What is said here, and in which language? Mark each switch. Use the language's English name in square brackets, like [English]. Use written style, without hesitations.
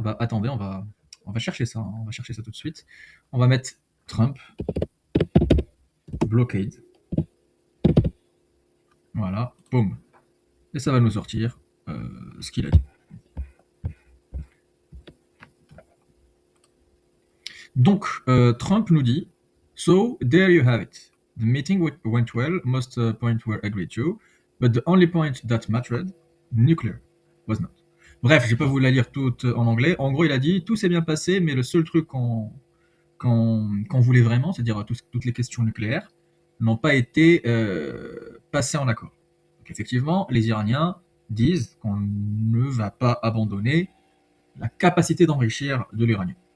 [French] Bah attendez, on va chercher ça, hein, on va chercher ça tout de suite. On va mettre Trump, blockade, voilà, boum. Et ça va nous sortir ce qu'il a dit. Donc Trump nous dit, [English] so there you have it. The meeting went well, most points were agreed to, but the only point that mattered, nuclear, was not. [French] Bref, je vais pas vous la lire toute en anglais. En gros, il a dit tout s'est bien passé, mais le seul truc qu'on voulait vraiment, c'est-à-dire toutes les questions nucléaires, n'ont pas été passées en accord. Donc, effectivement, les Iraniens disent qu'on ne va pas abandonner la capacité d'enrichir de l'uranium.